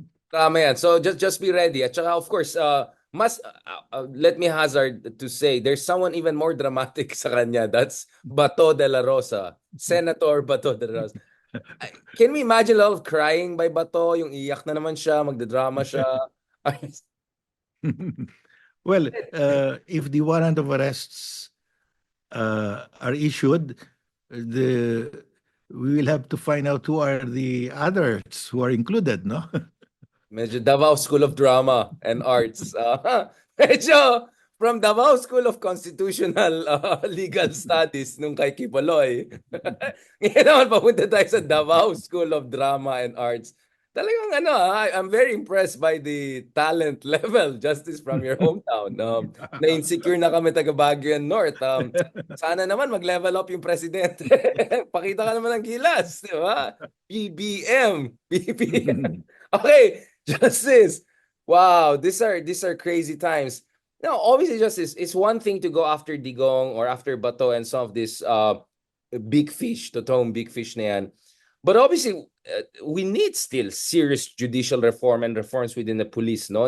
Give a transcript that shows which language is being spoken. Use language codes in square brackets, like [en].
[tl] Tama yan. [en] So just be ready. At saka of course, let me hazard to say there's someone even more dramatic [tl] sa kanya. [en] That's Bato de la Rosa. Senator Bato de la Rosa. Can we imagine a lot of crying by Bato? [tl] Yung iyak na naman siya, magdadrama siya. [en] Well, if the warrant of arrests are issued, the we will have to find out who are the others who are included, no? [tl] Medyo Davao School of Drama and Arts. Medyo from Davao School of Constitutional Legal Studies nung kay Kipaloy. Ngayon naman papunta tayo sa Davao School of Drama and Arts. [en] Talagang I'm very impressed by the talent level, Justice, from your hometown. [tl] Na-insecure na kami taga Baguio and North. Sana naman mag-level up yung presidente. Pakita ka naman ng gilas, di ba? [en] PBM. PBM. Okay, Justice. Wow, these are crazy times. Now, obviously, Justice, it's one thing to go after Digong or after Bato and some of this big fish, [tl] totoong big fish na yan. [en] But obviously, we need still serious judicial reform and reforms within the police, no?